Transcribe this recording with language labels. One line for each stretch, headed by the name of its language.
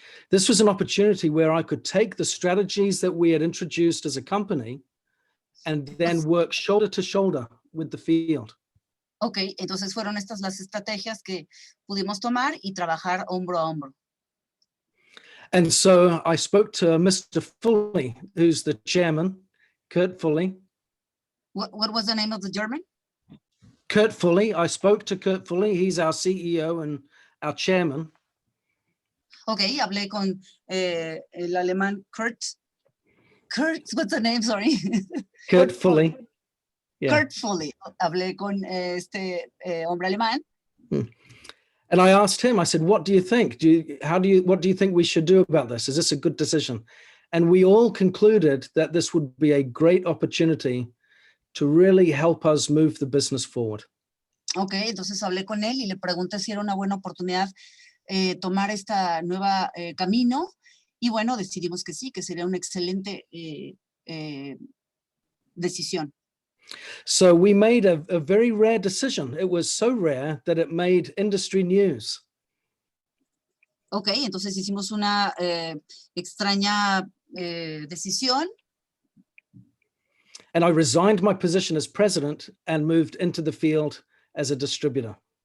English: This was an opportunity where I could take the strategies that we had introduced as a company and then work shoulder to shoulder with the field.
Spanish: Ok, entonces fueron estas las estrategias que pudimos tomar y trabajar hombro a hombro.
English: And so I spoke to Mr. Foley, who's the chairman, Kurt Foley. What was the name of the German? Kurt Foley. I spoke to Kurt Foley. He's our CEO and our chairman.
Spanish: Ok, hablé con el alemán Kurt,
English: what's the name? Sorry. Kurt Foley. Yeah. Kurt Foley.
Spanish: Hablé con este hombre alemán.
English: And I asked him, I said, what do you think? What do you think we should do about this? Is this a good decision? And we all concluded that this would be a great opportunity to really help us move the business forward.
Spanish: Ok, entonces hablé con él y le pregunté si era una buena oportunidad tomar esta nueva camino. Y bueno, decidimos que sí, que sería una excelente decisión.
English: So we made a very rare decision. It was so rare that it made industry news.
Spanish: Ok, entonces hicimos una extraña decisión.
English: And I resigned my position as president and moved into the field as a distributor.